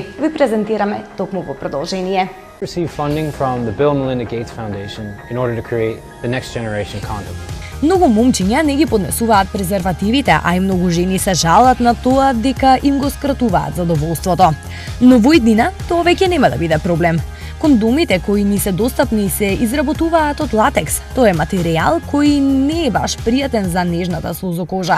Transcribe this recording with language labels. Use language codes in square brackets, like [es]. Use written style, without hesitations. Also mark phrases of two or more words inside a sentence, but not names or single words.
[mk] Ви презентираме токму во продолжение. [en] Receive funding from the Bill and Melinda Gates Foundation in order to create the next generation condom. [mk] Многу момчиња не ги поднесуваат презервативите, а и многу жени се жалат на тоа дека им го скратуваат задоволството. Но во иднина тоа веќе нема да биде проблем. Кондомите кои ни се достапни се изработуваат од латекс. Тоа е материјал кој не е баш пријатен за нежната сузокожа.